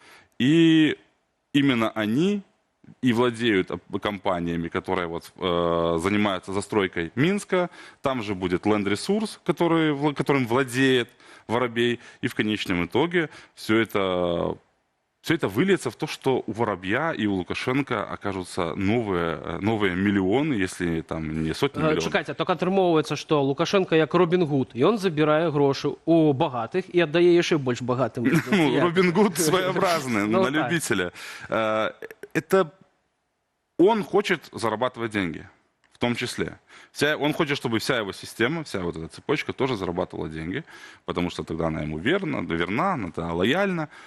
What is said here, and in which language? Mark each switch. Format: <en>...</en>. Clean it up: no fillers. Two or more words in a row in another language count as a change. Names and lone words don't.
<ru>И именно они и владеют компаниями, которые вот, занимаются застройкой Минска. Там же будет Land Resource, которым владеет Воробей. И в конечном итоге все это выльется в то, что у Воробья и у Лукашенко окажутся новые миллионы, если там не сотни миллионов.</ru> <be>Чекайте, так атрымоўваецца, што Лукашенко як Робін Гуд, ён забірае грошы у багатых і аддае яшчэ больш багатым.</be> <ru>Робин Гуд своеобразный, на любителя. Это он хочет зарабатывать деньги, в том числе. Он хочет, чтобы вся его система, вся вот эта цепочка тоже зарабатывала деньги, потому что тогда она ему верна, она лояльна.</ru>